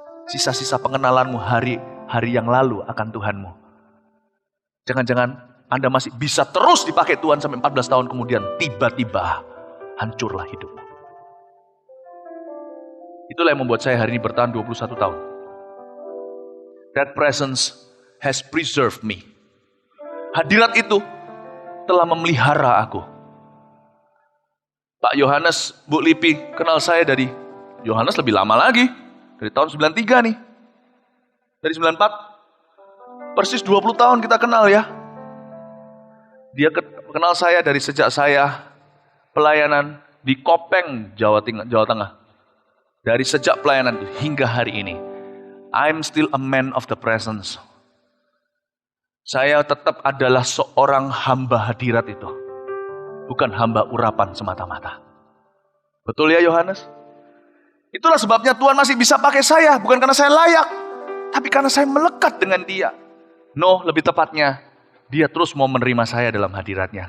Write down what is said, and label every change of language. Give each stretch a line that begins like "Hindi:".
Indonesian: Sisa-sisa pengenalanmu hari yang lalu akan Tuhanmu. Jangan-jangan Anda masih bisa terus dipakai Tuhan sampai 14 tahun kemudian tiba-tiba hancurlah hidupmu. Itulah yang membuat saya hari ini bertahan 21 tahun.
English: That presence has preserved me.
Indonesian: Hadirat itu telah memelihara aku. Pak Yohanes, Bu Lipi kenal saya dari Yohanes lebih lama lagi. Dari tahun 93 nih. Dari 94. Persis 20 tahun kita kenal ya. Dia kenal saya dari sejak saya pelayanan di Kopeng, Jawa Tengah. Dari sejak pelayanan hingga hari ini.
English: I'm still a man of the presence.
Indonesian: Saya tetap adalah seorang hamba hadirat itu. Bukan hamba urapan semata-mata. Betul ya Yohanes? Itulah sebabnya Tuhan masih bisa pakai saya. Bukan karena saya layak. Tapi karena saya melekat dengan dia. No, lebih tepatnya. Dia terus mau menerima saya dalam hadiratnya.